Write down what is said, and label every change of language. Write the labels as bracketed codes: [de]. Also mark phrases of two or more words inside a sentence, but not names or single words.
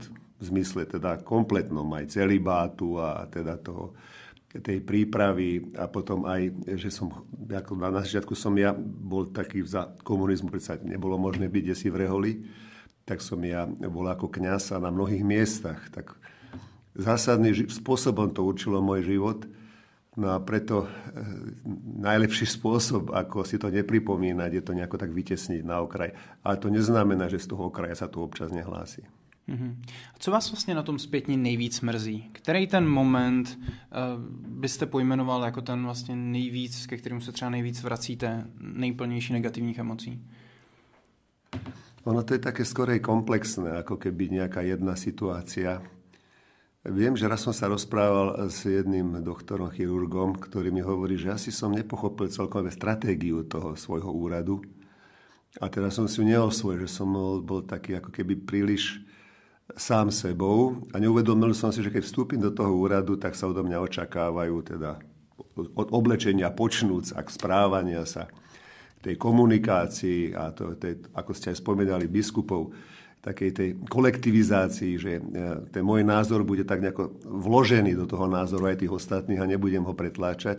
[sk] V zmysle teda kompletnom aj celibátu a teda tej prípravy a potom aj, že som, ako na začiatku som ja bol taký za komunizmu, predsa nebolo možné byť desi v reholi, tak som ja bol ako kňaz a na mnohých miestach. Tak zásadným spôsobom to určilo môj život. No a preto najlepší spôsob, ako si to nepripomínať, je to nejako tak vytesniť na okraj. Ale to neznamená, že z toho okraja sa to občas nehlási. [cs] A co vás vlastně na tom zpětně nejvíc mrzí? Který ten moment byste pojmenoval jako ten vlastně nejvíc, ke kterému se třeba nejvíc vracíte, nejplnější negativních emocí? [sk] Ono to je také skorej komplexné, ako keby nejaká jedna situácia. Viem, že raz som sa rozprával s jedným doktorom, chirurgom, ktorý mi hovorí, že asi som nepochopil celkom stratégiu toho svojho úradu. A teraz som si ju neosvojil, že som bol taký ako keby príliš sám sebou a neuvedomil som si, že keď vstúpim do toho úradu, tak sa odo mňa očakávajú teda od oblečenia počnúc a k správania sa, tej komunikácii a ako ste aj spomínali biskupov, takej tej kolektivizácii, že ten môj názor bude tak nejako vložený do toho názoru aj tých ostatných a nebudem ho pretláčať.